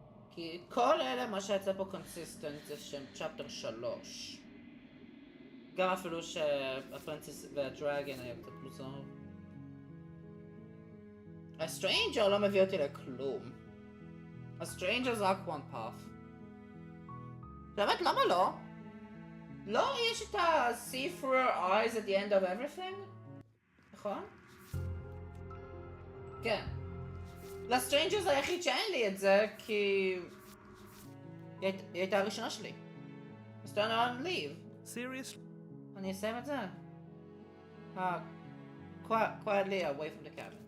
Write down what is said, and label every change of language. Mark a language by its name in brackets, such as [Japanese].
[Hebrew] כי כל אלה מה שיצא פה קונסיסטנט זה שהם צ'פטר 3. גם אפילו שהפרינסס והדרגן היה קצת מוזר. הסטרנג'ר לא מביא אותי לכלום. הסטרנג'ר זה רק one path. באמת, למה לא? לא, יש את ה- [English] see through her eyes at the end of everything? [Hebrew] נכון? כן. לסטרנג'ר זה היחיד שאין לי את זה, כי... היא הייתה הראשונה שלי. אז [English] turn around and leave. Seriously? [Hebrew] אני אסיים את זה. [English] Quietly away from the cabin.